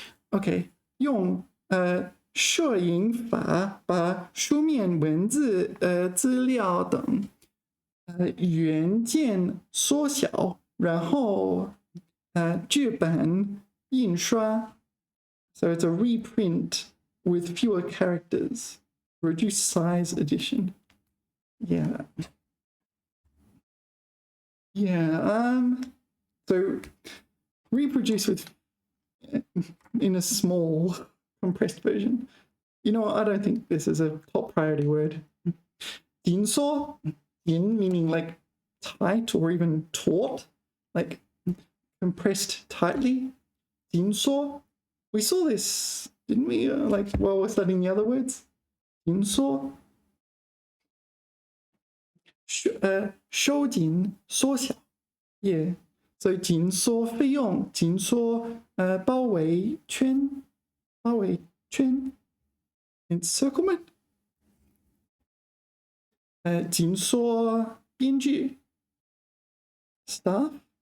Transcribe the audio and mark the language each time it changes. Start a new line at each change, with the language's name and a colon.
Chinese: Okay, 用摄影法把书面文字资料等元件缩小，然后制版印刷.
English: So it's a reprint with fewer characters, reduced size edition. Yeah. Yeah. So reproduce with in a small compressed version. You know what? I don't think this is a top priority word.
Chinese: 紧缩.
English: In meaning like tight or even taut, like compressed tightly. 紧缩. We saw this, didn't we? Like while we're studying the other words.
Chinese: 紧缩，收紧缩小 ，yeah， 所以紧缩费用，紧缩包围圈，encirclement， 紧缩编剧 ，staff。